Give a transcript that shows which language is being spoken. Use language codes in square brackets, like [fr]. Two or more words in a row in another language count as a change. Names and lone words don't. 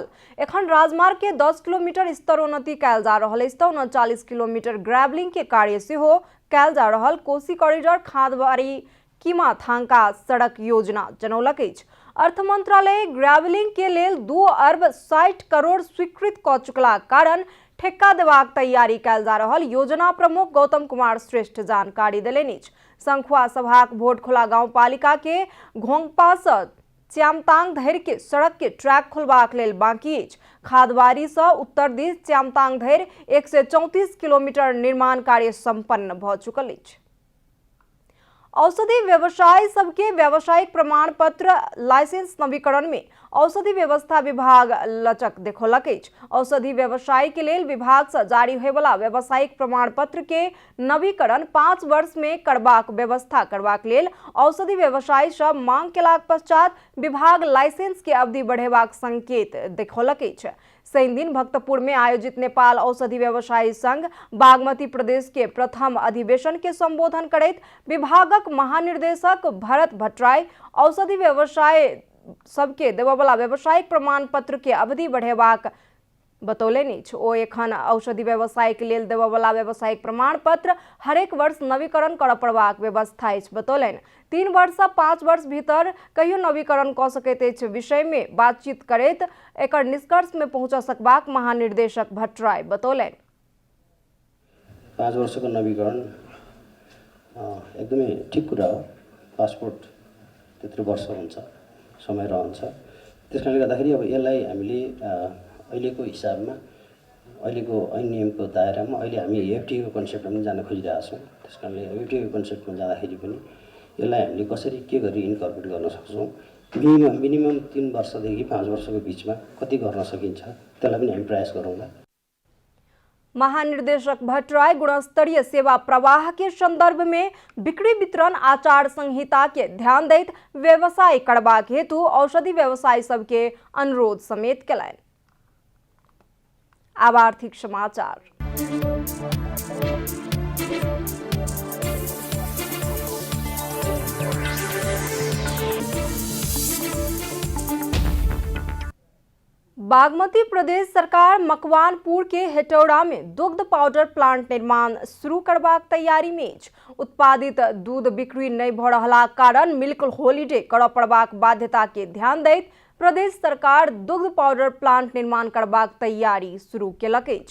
[mai] एखन राजमार्ग के 10 किलोमीटर स्तरोन्नति कयल जा रहल अछि तऽ 39 किलोमीटर ग्रेवलिंग के कार्य सेहो कयल जा रहल कोसी कॉरिडोर खादबारी कीमा थांका सड़क योजना जनौलक अछि। अर्थ मंत्रालय ग्रेवलिंग के लेल 2 अरब 60 करोड़ स्वीकृत क चुकलाक कारण ठेक्का देबाक तैयारी कयल जा रहल योजना प्रमुख गौतम कुमार श्रेष्ठ जानकारी देलनि अछि। संखुआ सभाक भोटखोला गांवपालिका के घोंगपा सँ च्यामतांग धरि के सड़क के ट्रैक खोलबाक लेल बाकी अछि। खादबारी सँ उत्तर दिस च्यामतांग धरि 134 किलोमीटर निर्माण कार्य संपन्न भ चुकल अछि। औषधि व्यवसायी सबके व्यावसायिक प्रमाण पत्र लाइसेंस नवीकरण में औषधि व्यवस्था विभाग लचक देखौलक अछि। औषधि व्यवसायी के लेल विभाग से जारी होय वाला व्यावसायिक प्रमाण पत्र के नवीकरण 5 वर्ष में करबाक व्यवस्था करबाक लेल औषधि व्यवसायी सब मांग केलाक पश्चात विभाग लाइसेंस के अवधि बढ़ेबाक संकेत देखौलक अछि। शनि दिन भक्तपुर में आयोजित नेपाल औषधि व्यवसायी संघ बागमती प्रदेश के प्रथम अधिवेशन के संबोधन करैत विभागक महानिर्देशक भरत भट्टराई औषधि व्यवसाय सबके देवबला व्यावसायिक प्रमाण पत्र के अवधि बढ़ेबाक बतौलनि अछि। ओ एखन औषधि व्यवसाय के लेल देवबला व्यावसायिक प्रमाण पत्र हरेक वर्ष नवीकरण करऽ पड़बाक व्यवस्था अछि बतौलनि। 3 वर्ष से 5 वर्ष भीतर कहियो नवीकरण क सकैत अछि विषय में बातचीत करैत एकर निष्कर्ष में पहुंच सकबाक महानिर्देशक भट्टराई बतौलनि। [ne] 5 वर्षको नवीकरण एकदमै ठिक कुरा हो। पासपोर्ट त्यत्रो वर्ष हुन्छ, समय रहन्छ। त्यसकारणले गर्दाखेरि अब यसलाई हामीले अहिलेको हिसाबमा अहिलेको ऐन नियमको दायरामा अहिले हामी एफटीको कन्सेप्टमा पनि जान खोजिरहेका छौँ। त्यसकारणले एफटीको कन्सेप्टमा जाँदाखेरि पनि यसलाई हामीले कसरी के गरी इन्कर्पोरेट गर्न सक्छौँ, मिनिमम 3 वर्षदेखि 5 वर्षको बिचमा कति गर्न सकिन्छ त्यसलाई पनि हामी प्रयास गरौँला। [mai] महानिर्देशक भट्टराई गुणस्तरीय सेवा प्रवाह के संदर्भ में बिक्री वितरण आचार संहिता के ध्यान दैत व्यवसाय करबाक हेतु औषधि व्यवसायी सबके अनुरोध समेत केलनि। अब आर्थिक समाचार। बागमती प्रदेश सरकार मकवानपुर के हेटौड़ा में दुग्ध पाउडर प्लांट निर्माण शुरू करबाक तैयारी में अछि। उत्पादित दूध बिक्री नहीं भ रहलाक कारण [en] milk holiday [mai] करऽ पड़बाक बाध्यता के ध्यान दैत प्रदेश सरकार दुग्ध पाउडर प्लांट निर्माण करबाक तैयारी शुरू केलक अछि।